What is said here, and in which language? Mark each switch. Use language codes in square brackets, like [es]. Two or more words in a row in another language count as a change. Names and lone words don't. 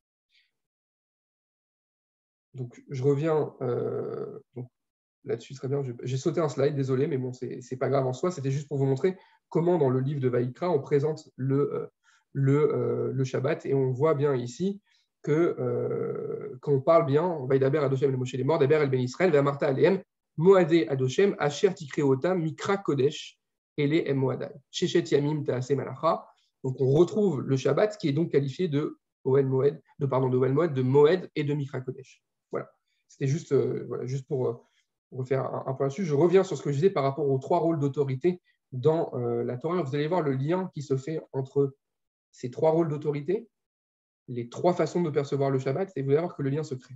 [fr] Donc, je reviens là-dessus, très bien. J'ai sauté un slide, désolé, mais bon, c'est pas grave en soi. C'était juste pour vous montrer comment, dans le livre de Vaïkra, on présente le Shabbat, et on voit bien ici que quand on parle bien, [he] וידבר אדושם אל משה [fr] les morts, [he] דבר אל בני ישראל, ואמרת אלהם, מועדי אדושם, אשר תקראו אתם, מקרא קודש, אלה הם מועדי. ששת ימים תעשה מלאכה, [fr] Donc on retrouve le Shabbat qui est donc qualifié de [he] אהל מועד, [fr] de Moed et de [he] מקרא קודש. [fr] Voilà. C'était juste, juste pour refaire un point là-dessus. Je reviens sur ce que je disais par rapport aux 3 rôles d'autorité dans la Torah. Vous allez voir le lien qui se fait entre ces 3 rôles d'autorité, les 3 façons de percevoir le Shabbat, et vous allez voir que le lien se crée.